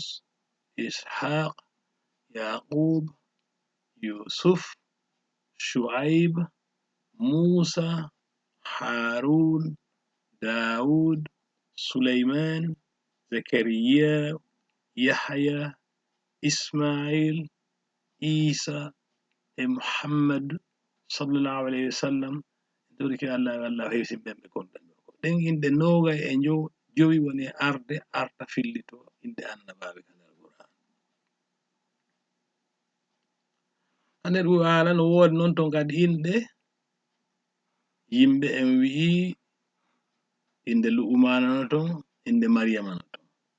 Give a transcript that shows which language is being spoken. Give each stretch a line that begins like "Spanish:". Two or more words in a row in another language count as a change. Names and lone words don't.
Fula: ishaq, yaqub, yusuf, shu'aib, musa, harun, daud, sulaiman, zakariya, yahya, ismail, isa e muhammad
Arabic: sallallahu alayhi wa sallam.
Fula: Dori ke Allah hewsin ɓen ɓe konɗan ɗo ko ɗen inɗe 25 woni arde arta fillito inɗe annabaɓe ka nder Qur'an. Ha nder Qur'an no woodi non ton kadi inɗe yimɓe en wi'i inde lu'umana no ton, inde maryama no ton.